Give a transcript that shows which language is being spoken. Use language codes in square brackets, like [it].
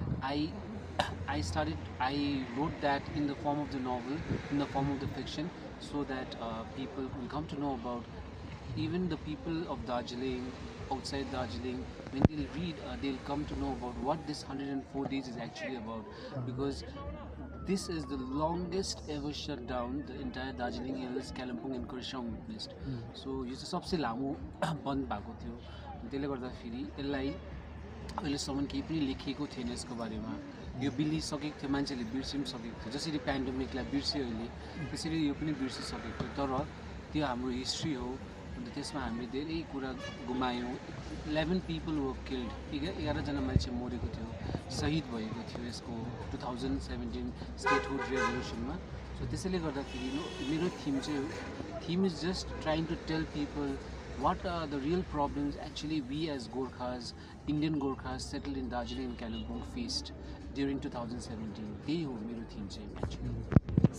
[en] I I wrote that in the form of the novel, in the form of the fiction, so that people will come to know about even the people of Darjeeling, outside Darjeeling, when they'll read, they'll come to know about what this 104 days is actually about. Because this is the longest ever shutdown the entire Darjeeling Hills, Kalimpong and Kurseong witnessed. [ne] So यो चाहिँ सबसे लामो बन्द भएको थियो। त्यसले गर्दाखेरि यसलाई अहिलेसम्म केही पनि लेखिएको थिएन यसको बारेमा। यो बिलिसकेको थियो, मान्छेले बिर्सिन सकेको थियो। जसरी पेन्डेमिकलाई बिर्स्यो अहिले, त्यसरी यो पनि बिर्सिसकेको थियो। तर त्यो हाम्रो हिस्ट्री हो। अन्त त्यसमा हामीले धेरै कुरा गुमायौँ। [en] 11 people were killed, [ne] 11जना मान्छे मरेको थियो, शहीद भएको थियो यसको 2017 स्टेटहुड रेभोल्युसनमा। [en] so [ne] त्यसैले गर्दाखेरि मेरो [en] Theme is just trying to tell people what are the real problems actually we as Gorkhas, Indian Gorkhas settled in Darjeeling and Kalimpong faced during 2017. [ne] त्यही हो मेरो थीम चाहिँ एक्चुअली।